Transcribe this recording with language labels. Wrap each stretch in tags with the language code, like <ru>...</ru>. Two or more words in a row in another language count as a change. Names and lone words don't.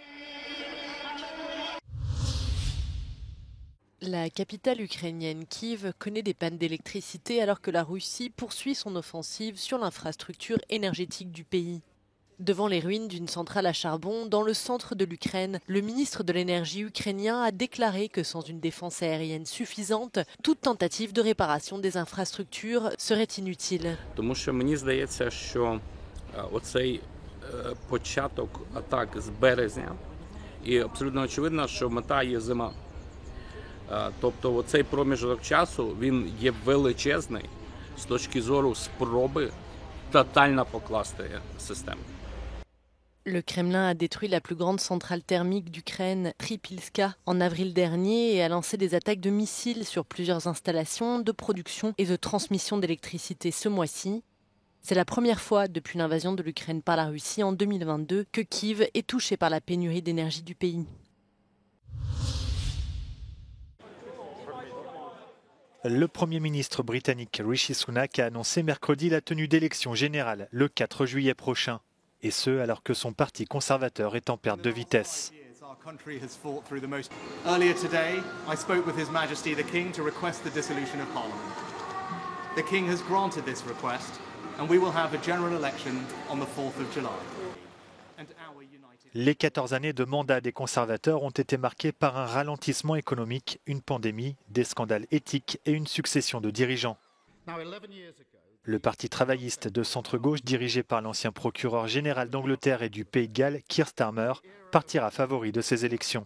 <fr>La capitale ukrainienne Kiev connaît des pannes d'électricité alors que la Russie poursuit son offensive sur l'infrastructure énergétique du pays. Devant les ruines d'une centrale à charbon dans le centre de l'Ukraine, le ministre de l'énergie ukrainien a déclaré que sans une défense aérienne suffisante, toute tentative de réparation des infrastructures serait inutile.</fr> <uk>Тому що мені здається, що оцей початок атак з березня і абсолютно очевидно, що мета є зима. Тобто оцей проміжок часу, він є величезний з точки зору спроби тотально покласти систему.</uk> <fr>Le Kremlin a détruit la plus grande centrale thermique d'Ukraine, Tripilska, en avril dernier et a lancé des attaques de missiles sur plusieurs installations de production et de transmission d'électricité ce mois-ci. C'est la première fois depuis l'invasion de l'Ukraine par la Russie en 2022 que Kiev est touché par la pénurie d'énergie du pays. Le Premier ministre britannique Rishi Sunak a annoncé mercredi la tenue d'élections générales le 4 juillet prochain. Et ce, alors que son parti conservateur est en perte de vitesse.</fr> <en>Earlier today, I spoke with His Majesty the King to request the dissolution of Parliament. The King has granted this request, and we will have a general election on the 4th of July.</en> <fr>Les 14 années de mandat des conservateurs ont été marquées par un ralentissement économique, une pandémie, des scandales éthiques et une succession de dirigeants. Le parti travailliste de centre-gauche, dirigé par l'ancien procureur général d'Angleterre et du Pays de Galles, Keir Starmer, partira favori de ces élections.</fr>